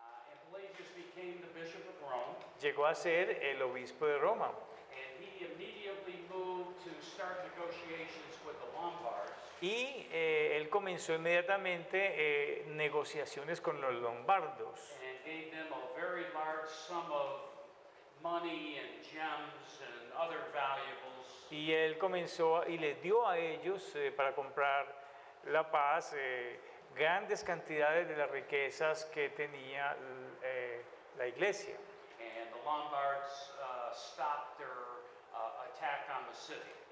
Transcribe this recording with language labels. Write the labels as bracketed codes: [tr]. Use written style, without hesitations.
[en] and Pelagius became the bishop of Rome, [es] llegó a ser el obispo de Roma. [en] and he immediately moved to start negotiations with the Lombards. [es] Y él comenzó inmediatamente negociaciones con los lombardos. [en] And gave them a very large sum of money and gems and other valuables. [es] Y él comenzó y les dio a ellos para comprar la paz grandes cantidades de las riquezas que tenía la iglesia. [en] And the Lombards stopped their attack on the city.